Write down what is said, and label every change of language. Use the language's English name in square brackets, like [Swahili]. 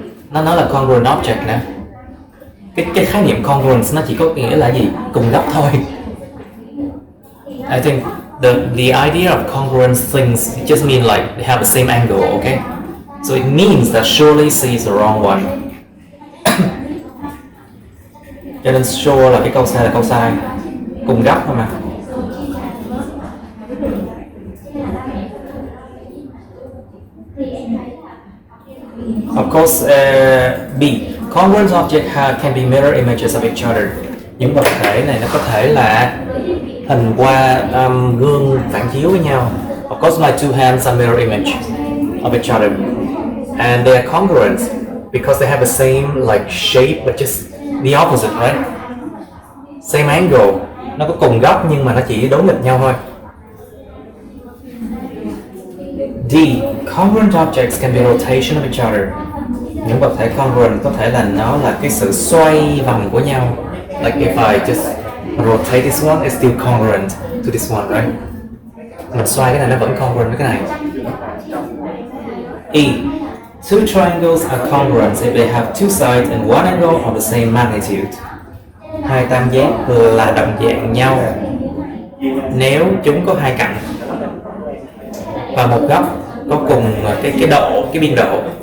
[Vietnamese] Nó nói là congruent object nè. Cái khái niệm congruence nó chỉ có nghĩa là gì? Cùng góc thôi. [English] I think the idea of congruent things just mean like they have the same angle, okay? So it means that surely C is the wrong one. [Vietnamese] Cho nên sure là cái câu sai là câu sai. Cùng góc thôi mà. [English] Of course, B. Congruent objects can be mirror images of each other. [Vietnamese] Những vật thể này nó có thể là hình qua gương phản chiếu với nhau. [English] Of course, my two hands are mirror image of each other, and they are congruent because they have the same like shape, but just the opposite, right? Same angle. [Vietnamese] Nó có cùng góc nhưng mà nó chỉ đối nghịch nhau thôi. [English] D. Congruent objects can be rotation of each other. [Vietnamese] Những vật thể congruent có thể là nó là cái sự xoay vòng của nhau. [English] Like if I just rotate this one, it's still congruent to this one, right? [Vietnamese] Mình xoay cái này nó vẫn congruent với cái này. [English] E. Two triangles are congruent if they have two sides and one angle of the same magnitude. [Vietnamese] Hai tam giác là đồng dạng nhau nếu chúng có hai cạnh và một góc có cùng cái độ, cái biên độ.